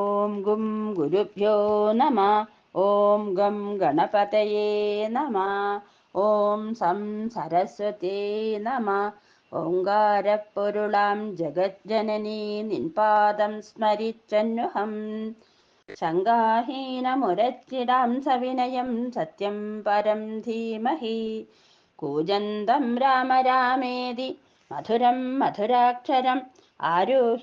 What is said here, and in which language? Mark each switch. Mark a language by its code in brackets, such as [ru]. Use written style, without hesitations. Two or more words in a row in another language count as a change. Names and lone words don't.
[sa] ॐ गुं गुरुभ्यो नमः। ॐ गं गणपतये नमः। ॐ सं सरस्वती नमः. [ml] ഓങ്കാരപ്പൊരുളാം ജഗജ്ജനനീ നിൻപാദം സ്മരിച്ചന്നുഹം ശങ്കാഹീനമുരച്ചിടാം സവിനയം സത്യം പരം ധീമഹി [sa] कूजन्तं राम रामेति मधुरं मधुराक्षरं आरुह्य